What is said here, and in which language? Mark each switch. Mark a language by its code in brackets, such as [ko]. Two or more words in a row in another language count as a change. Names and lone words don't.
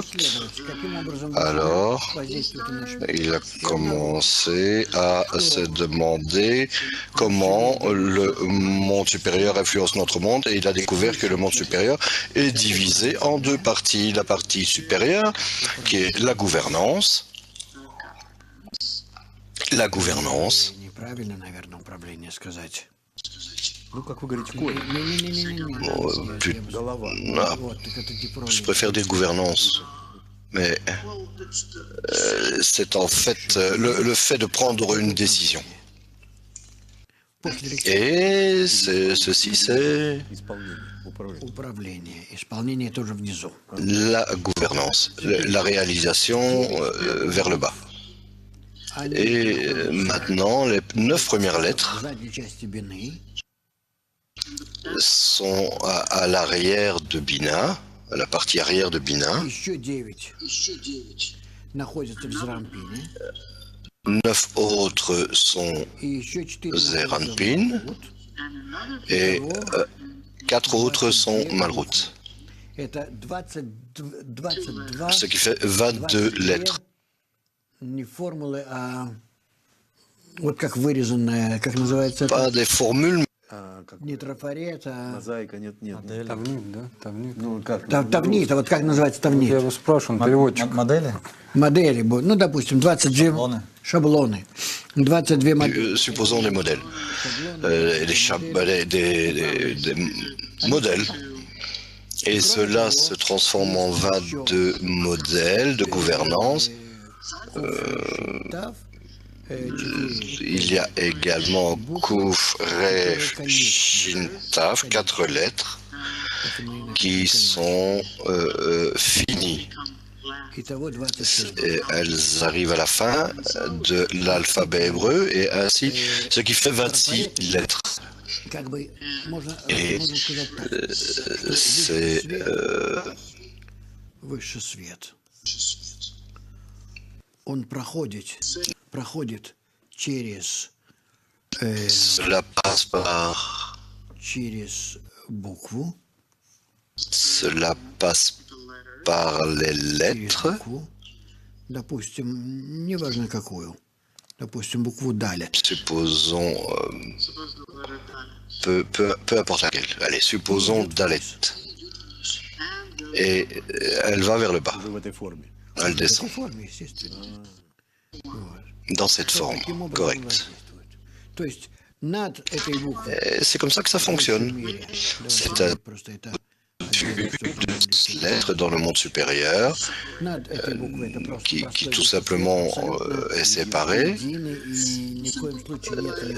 [fr] Alors, il a commencé à se demander comment le monde supérieur influence notre monde, et il a découvert que le monde supérieur est divisé en deux parties. La partie supérieure, qui est la gouvernance. La gouvernance. [ru] Неправильно, наверное, управление сказать. Ну, как вы говорите, корень. [fr] Je préfère dire gouvernance, mais c'est en fait le fait de prendre une décision. Et ceci, c'est [ru] Исполнение, управление. Управление. Исполнение тоже внизу. [fr] la gouvernance, la réalisation vers le bas. Et maintenant, les 9 premières lettres [ru] В задней части бины [fr] sont à l'arrière de Bina, à la partie arrière de Bina. [ru] еще 9 находятся в Зеранпине. [fr] 9 autres sont [ru] И еще 4 [fr] Zeranpin et 4 autres sont Malrout. [ru] Это 22 [fr] Ce qui fait 22 lettres. [ru] не формулы, а вот как вырезанная, как называется это? [fr] Pas des formules, [ru] А как Не трафарет, а мозаика нет. Тавнит, да? Тавнит. Ну, как? тавнит. А вот как называется тавнит? Я его спрашиваю, он переводчик. Модели? Модели будут. Ну, допустим, 22 Шаблоны. шаблоны. 22 модели. [fr] supposons des modèles, des modèles. Et cela se transforme en 22 modèles de gouvernance. [ru] Тав, [fr] Il y a également Kuf, Ref, Shin, Taf, 4 lettres qui sont finies. [ru] Итого 26. [fr] Et elles arrivent à la fin de l'alphabet hébreu et ainsi, ce qui fait 26 lettres. [ru] Как бы можно [fr] Et [ru] сказать так. [fr] c'est [ru] Высший свет. Он проходит через [fr] cela passe par [ru] букву, [fr] cela passe par les lettres. [ru] Допустим, неважно какую. Допустим, букву Далет. [fr] Supposons peu importe laquelle. Allez, supposons Dalet. Et elle va vers le bas. [ru] Уже в этой форме. [fr] Elle [ru] В [fr] descend [ru] этой форме, естественно. Вот. [fr] dans cette forme, [ru] Таким образом [fr] correct. [ru] воздействует. То есть над этой буквой [fr] Et c'est comme ça que ça [ru] в [fr] fonctionne. [ru] мире. [fr] C'est [ru] Давайте [fr] un [ru] просто это [fr] de lettres dans le monde supérieur [ru] над этой буквой это просто [fr] qui [ru] простой [fr] tout [ru] высший свет, [fr] simplement [ru] абсолютно [fr] est séparée. [ru] единый, и ни в коем случае нет в нем